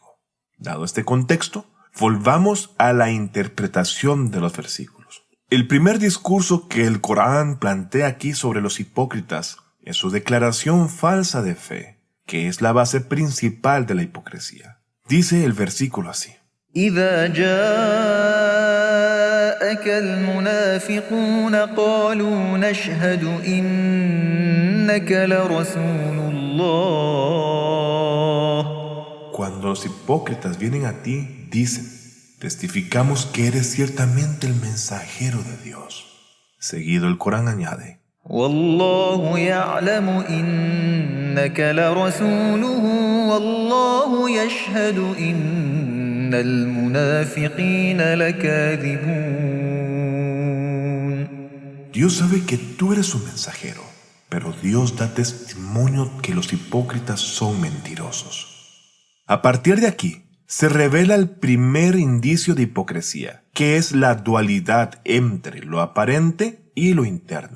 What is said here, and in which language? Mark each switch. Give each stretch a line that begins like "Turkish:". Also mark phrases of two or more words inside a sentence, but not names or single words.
Spanish: Dado este contexto, volvamos a la interpretación de los versículos. El primer discurso que el Corán plantea aquí sobre los hipócritas es su declaración falsa de fe, que es la base principal de la hipocresía. Dice el versículo así:
Arabic: إذا جاءك المنافقون قالوا نشهد إنك لرسول الله.
Spanish: Cuando los hipócritas vienen a ti, dicen: testificamos que eres ciertamente el mensajero de Dios. Seguido el Corán añade:
Arabic: والله يعلم إنك لرسوله والله يشهد إن المنافقين لكاذبون.
Spanish: Dios sabe que tú eres su mensajero, pero Dios da testimonio que los hipócritas son mentirosos. A partir de aquí, se revela el primer indicio de hipocresía, que es la dualidad entre lo aparente y lo interno.